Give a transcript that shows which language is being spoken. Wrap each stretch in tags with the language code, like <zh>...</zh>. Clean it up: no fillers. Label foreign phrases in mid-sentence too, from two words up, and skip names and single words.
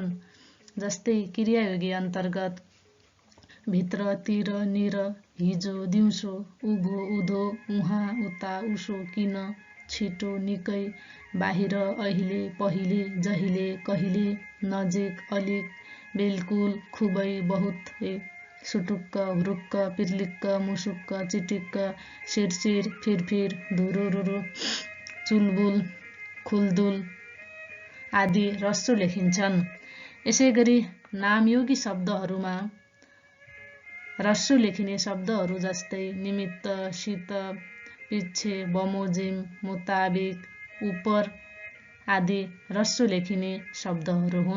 <ne>जस्तै क्रियायोगी अन्तर्गत भित्र, तिर, निर, हिजो, दिउँसो, उँभो, उँधो, उहाँ, उता, उसो, किन, छिटो, निकै, बाहिर, अहिले, पहिले, जहिले, कहिले, नजिक, अलिक, बिल्कुल, खुबै, बहुत, सुटुक्क, हुरुक्क, पिर्लिक्क, मुसुक्क, चिटिक्क, सिरसिर, फिरफिर, धुरुरुरु, चुलबुल, खुलदुल आदि ह्रस्व लेखिन्छन्। यसै गरी नामयोगी शब्दहरूमा ह्रस्व लेखिने शब्दहरू जस्तै निमित्त, सित, पिच्छे, बमोजिम, मुताबिक, उपर आदि ह्रस्व लेखिने शब्दहरू हुन्।</ne>